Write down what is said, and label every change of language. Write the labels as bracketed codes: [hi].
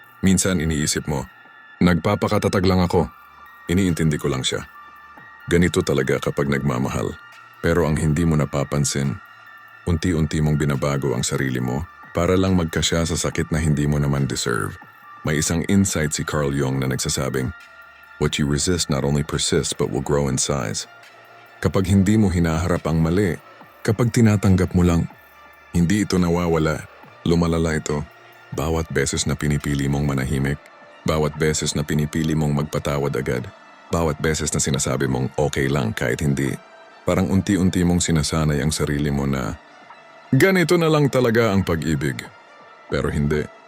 [tl] Minsan iniisip mo, nagpapakatatag lang ako. Iniintindi ko lang siya. Ganito talaga kapag nagmamahal. Pero ang hindi mo napapansin, unti-unti mong binabago ang sarili mo para lang magkasya sa sakit na hindi mo naman deserve. May isang insight si Carl Jung na nagsasabing, [en] what you resist not only persists but will grow in size. [tl] Kapag hindi mo hinaharap ang mali, kapag tinatanggap mo lang, hindi ito nawawala, lumalala ito. Bawat beses na pinipili mong manahimik, bawat beses na pinipili mong magpatawad agad, bawat beses na sinasabi mong okay lang kahit hindi, parang unti-unti mong sinasanay ang sarili mo na ganito na lang talaga ang pag-ibig. Pero hindi.